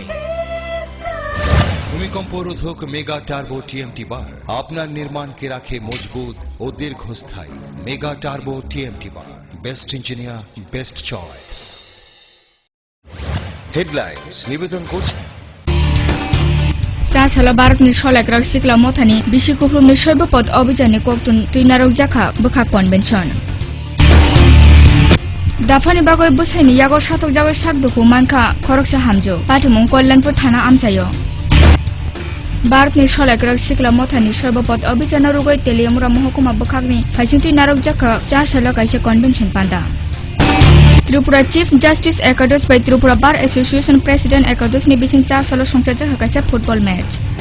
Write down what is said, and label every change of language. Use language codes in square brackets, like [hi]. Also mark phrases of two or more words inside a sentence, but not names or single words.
[bn] ভূমিকম্প রোধক মেগা টার্বো টিএমটি বার আপনার নির্মাণকে রাখে মজবুত ও দীর্ঘস্থায়ী। মেগা টার্বো টিএমটি বার, বেস্ট ইঞ্জিনিয়ার, বেস্ট চয়েস। হেডলাইন্স নিবেদন করছেন [trp] চাষালা भारतनि सलायग्रा सिक्ला मथानि बिसि कुफ्रुमनि शैबपद अभियाननि कक्तुन तुइनारक जाखा बोखा कन्भेन्सन दाफानि बागै बोसाइनि यागो सातक जागै साकदुखु मानखा खरकसा हामजो पाटिमुं कल्याणपुर थाना आमसायो भारतनि सलायग्रा सिक्ला मथानि शैबपद अभियान रुगै तेलियामुरा महकुमा बोखागनि फाइसिं तुइनारक जाखा चारसाला काइसे कन्भेन्सन पान्दा त्रिपुरा [en] chief justice [trp] एकादश by त्रिपुरा [en] bar association president [trp] एकादश नि बिसिं चारसाला संचाजा हकाइसा [en] football match